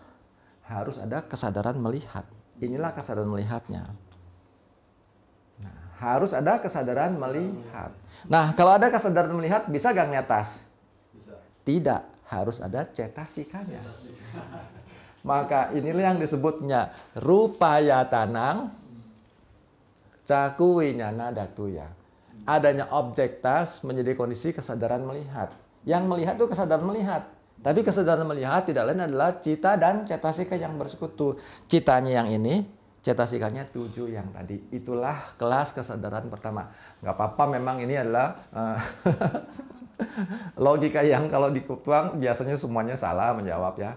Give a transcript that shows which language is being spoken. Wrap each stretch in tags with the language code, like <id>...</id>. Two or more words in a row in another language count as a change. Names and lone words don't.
<id>Harus ada kesadaran melihat. Inilah kesadaran melihatnya. Nah, harus ada kesadaran melihat. Nah, kalau ada kesadaran melihat, bisa gak ngeliat tas? Bisa. Tidak. Harus ada cetasikanya. Maka inilah yang disebutnya</id> <pi>rupaya tanang caku winyana datuya.</pi> <id>Adanya objek tas menjadi kondisi kesadaran melihat. Yang melihat itu kesadaran melihat. Tapi kesadaran melihat tidak lain adalah cita dan cetasika yang bersekutu. Citanya yang ini, cetasikanya 7 yang tadi. Itulah kelas kesadaran pertama. Nggak apa-apa, memang ini adalah logika yang kalau dikutuang biasanya semuanya salah menjawab ya.</id>